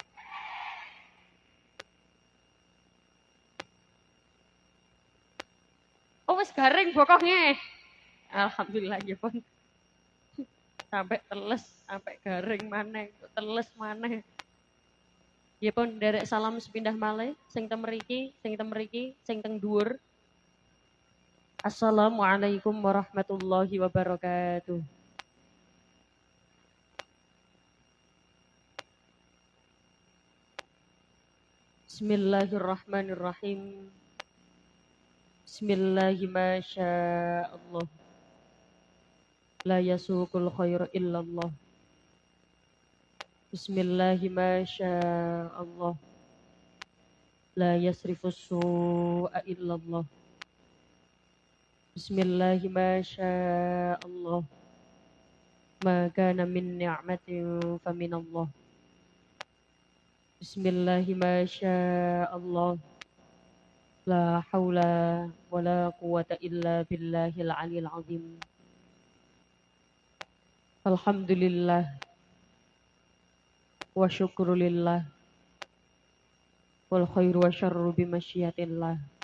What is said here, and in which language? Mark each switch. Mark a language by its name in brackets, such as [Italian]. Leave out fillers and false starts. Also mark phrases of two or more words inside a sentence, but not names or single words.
[Javanese] Oh wis garing bokonge. Alhamdulillah ya pun. Sampai teles, sampai garing maneh, teles maneh. Ya pun derek salam sepindah malih sing teng mriki, sing teng dhuwur. [Arabic] السلام عليكم ورحمة الله وبركاته. Bismillahirrahmanirrahim. Bismillahirrahmanirrahim. لا يسوق الخير إلا الله. Bismillahirrahmanirrahim. لا يصرف السوء إلا الله. Bismillahirrahmanirrahim. ما كان من نعمة فمن الله. Bismillahirrahmanirrahim. لا حول ولا قوة إلا بالله العلي العظيم. الحمد لله والشكر لله والخير والشر بمشيئة الله.